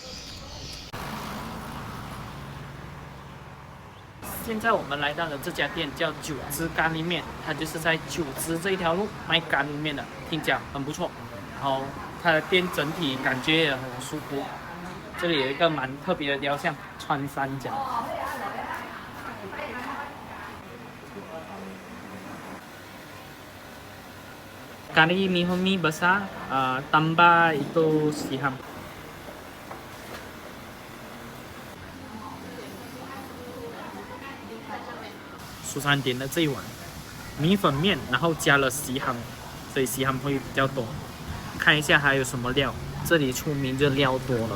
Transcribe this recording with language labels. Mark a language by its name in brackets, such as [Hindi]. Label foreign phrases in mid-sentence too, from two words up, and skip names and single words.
[Chinese] 现在我们来到的这家店叫九汁咖喱面，它就是在九汁这一条路卖咖喱面的，听讲很不错。然后它的店整体感觉也很舒服。这里有一个蛮特别的雕像，穿山甲。 [Malay] Kari mie besar, tambah itu siham。 [Chinese] 苏珊点的这一碗米粉面，然后加了西ham，所以西ham会比较多。看一下还有什么料，这里出名就料多了。